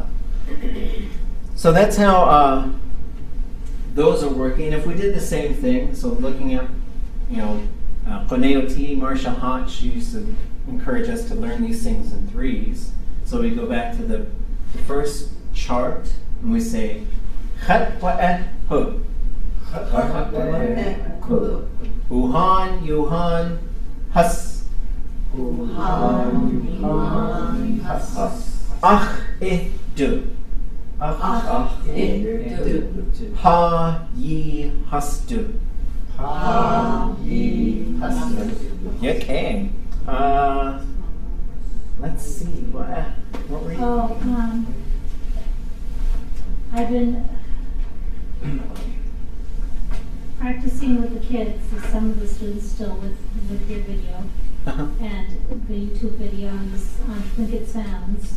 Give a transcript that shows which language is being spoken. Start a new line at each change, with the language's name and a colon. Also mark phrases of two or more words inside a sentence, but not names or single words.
English: So that's how those are working. If we did the same thing, so looking at, you know, Koneoti, Marcia Hott, she used to encourage us to learn these things in threes. So we go back to the first chart and we say
Tlingit: Chat wa'eh hu. Uhan, Yuhan, Hus. Ach, du. Ha, ye, hastu.
English: Okay. Let's see. What were you? I've been practicing with the kids, some of the students still with your video and the YouTube video on Tlingit Sounds.